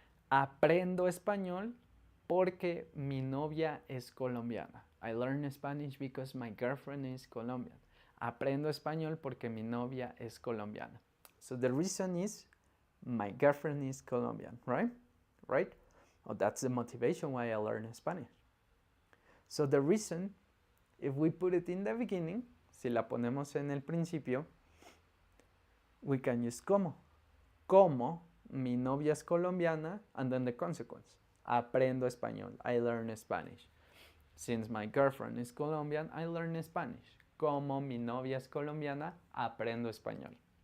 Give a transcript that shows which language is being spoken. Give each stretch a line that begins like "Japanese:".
Spanish: Aprendo español porque mi novia es colombiana.
English: I learn Spanish because my girlfriend is Colombian.
Spanish: Aprendo español porque mi novia es colombiana.
English: So the reason is my girlfriend is Colombian, right? Right? Oh, that's the motivation why I learn Spanish. So the reason, if we put it in the beginning,
Spanish: si la ponemos en el principio,
English: we can use como.
Spanish: Como mi novia es colombiana,
English: and then the consequence.
Spanish: Aprendo español.
English: I learn Spanish. Since my girlfriend is Colombian, I learn Spanish.
Spanish: Como mi novia es colombiana, aprendo español.